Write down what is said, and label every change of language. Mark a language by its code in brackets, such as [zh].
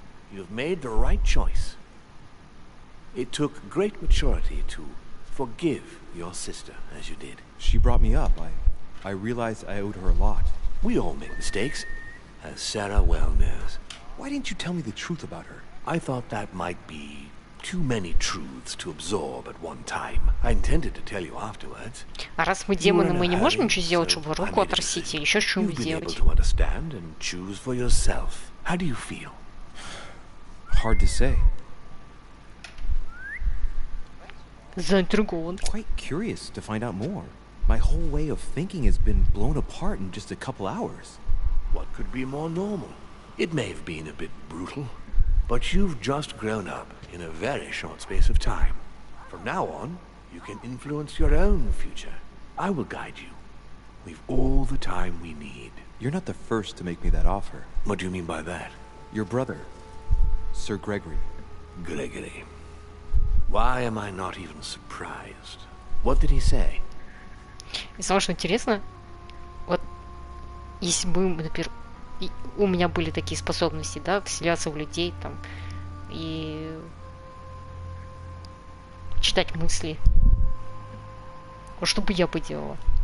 [en] You've made the right choice. It took great maturity to forgive your sister as you did. She brought me up. I realized I owed her a lot. We all make mistakes, as Sarah well knows. Why didn't you tell me the truth about her? I thought that might be too many truths to absorb at one time. I intended to tell you afterwards. [ru] А раз мы демоны, мы не можем ничего сделать, чтобы руку отрастить или еще что-нибудь [en] You've been able [ru] сделать. [en] to understand and choose for yourself. How do you feel? Hard to say. [ru] Заинтригован. [en] Quite curious to find out more. My whole way of thinking has been blown apart in just a couple hours. What could be more normal? It may have been a bit brutal, but you've just grown up in a very short space of time. From now on, you can influence your own future. I will guide you. We've all the time we need. You're not the first to make me that offer. What do you mean by that? Your brother, Sir Gregory. Gregory. Why am I not even surprised? What did he say? [ru] И самое что интересно, вот если бы, например, у меня были такие способности, да, вселяться в людей там и читать мысли, вот что бы я бы делала?